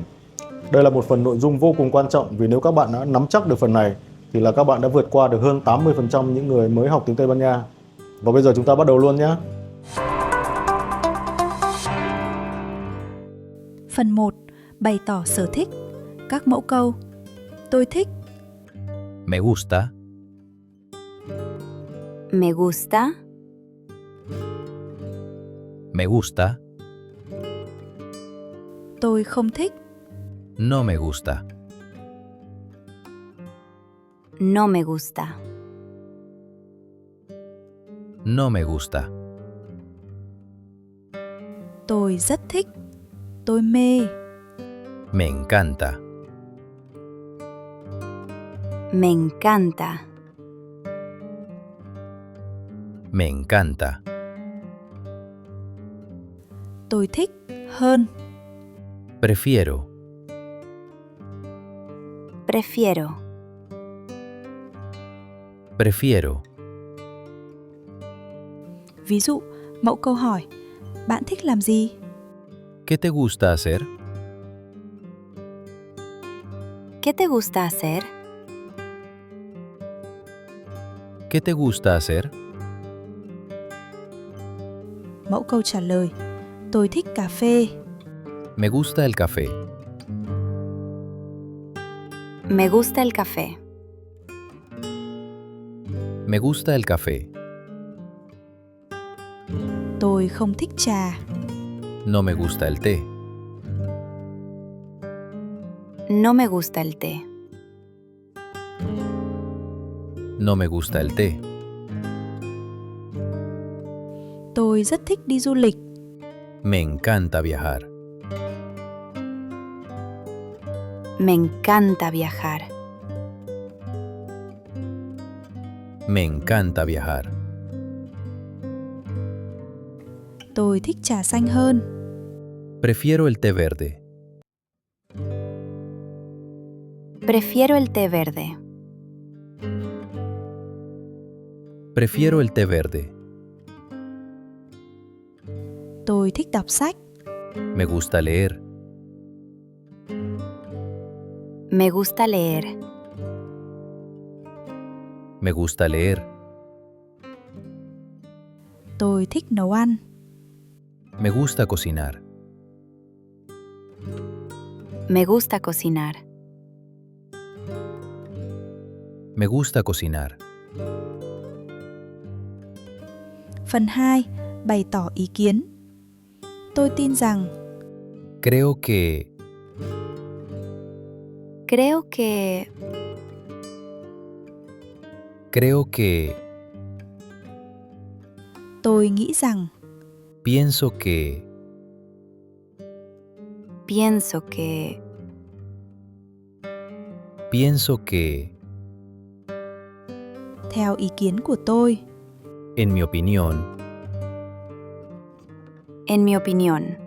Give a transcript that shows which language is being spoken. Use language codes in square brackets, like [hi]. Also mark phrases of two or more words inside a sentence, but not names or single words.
[vi] Đây là một phần nội dung vô cùng quan trọng vì nếu các bạn đã nắm chắc được phần này thì là các bạn đã vượt qua được hơn 80% những người mới học tiếng Tây Ban Nha. Và bây giờ chúng ta bắt đầu luôn nhé. Phần 1. Bày tỏ sở thích. Các mẫu câu. Tôi thích. [es] Me gusta, Me gusta, me gusta, [vi] Tôi không thích. [es] no me gusta, no me gusta, no me gusta, [vi] Tôi rất thích. Tôi mê. [es] me encanta, me encanta, me encanta, [vi] Tôi thích hơn. [es] prefiero, prefiero, prefiero, [vi] Ví dụ, mẫu câu hỏi. Bạn thích làm gì? [es] ¿qué te gusta hacer? ¿qué te gusta hacer? ¿Qué te gusta hacer? [vi] Mẫu câu trả lời. Tôi thích cà phê. [es] Me gusta el café, Me gusta el café, me gusta el café, [vi] Tôi không thích trà. [es] no me gusta el té, no me gusta el té, no me gusta el té, [vi] Tôi rất thích đi du lịch. [es] me encanta viajar, me encanta viajar, me encanta viajar, [vi] Tôi thích trà xanh hơn. [es] prefiero el té verde, prefiero el té verde, prefiero el té verde, [vi] Tôi thích đọc sách. [es] me gusta leer, me gusta leer, me gusta leer, [vi] Tôi thích nấu ăn. [es] me gusta cocinar, me gusta cocinar, me gusta cocinar. [vi] Phần 2. Bày tỏ ý kiến. Tôi tin rằng. [es] Creo que, creo que, creo que, [vi] Tôi nghĩ rằng. [es] pienso que, pienso que, pienso que, [vi] Theo ý kiến của tôi. [es] en mi opinión, en mi opinión,